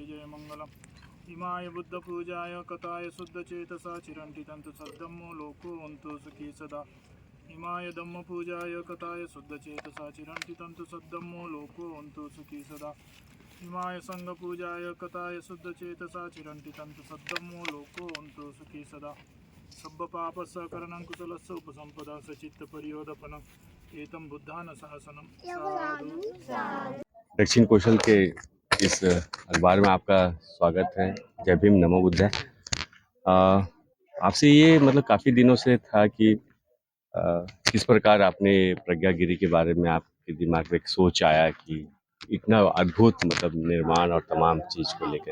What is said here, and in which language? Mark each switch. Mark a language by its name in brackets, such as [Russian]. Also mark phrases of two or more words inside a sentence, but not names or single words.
[Pali] जयमङ्गलम् इमाय बुद्ध पूजाय कथाय शुद्ध चेतसा चिरंति तंतु सद्धम्मो लोको वंतो सुखी सदा इमाय धम्म पूजाय कथाय शुद्ध चेतसा चिरंति तंतु सद्धम्मो लोको वंतो सुखी सदा इमाय संग पूजाय कथाय शुद्ध चेतसा चिरंति तंतु सद्धम्मो लोको वंतो सुखी सदा सब्ब पाप सकरणं कुशलस्य उपसंपदा सचित्त परियोदपनं एतं बुद्धान शासनम साधु। [Hindi] दक्षिण कौशल के इस अखबार में आपका स्वागत है। जय भीम, नमो बुद्धाय। आपसे ये मतलब काफ़ी दिनों से था कि किस प्रकार आपने प्रज्ञागिरी के बारे में आपके दिमाग में एक सोच आया कि इतना अद्भुत मतलब निर्माण और तमाम चीज़ को लेकर।